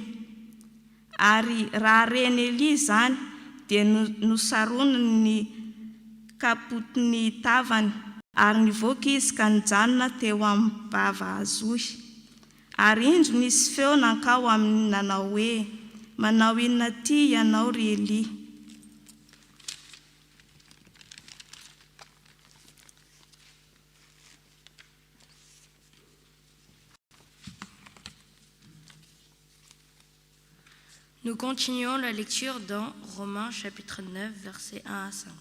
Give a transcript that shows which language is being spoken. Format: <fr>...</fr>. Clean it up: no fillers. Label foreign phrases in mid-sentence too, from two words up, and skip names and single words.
<mg>Ary raha reny Eli zany dia nosarony ny kapotiny tavany, ary nivoaka izy ka nijanona teo amin'ny bava azohy. Ary indro nisy feo nankao amin'ny nanao hoe, manao inona ty ianao ry Eli?</mg> <fr>Nous continuons la lecture dans Romains chapitre 9, versets 1 à 5.</fr>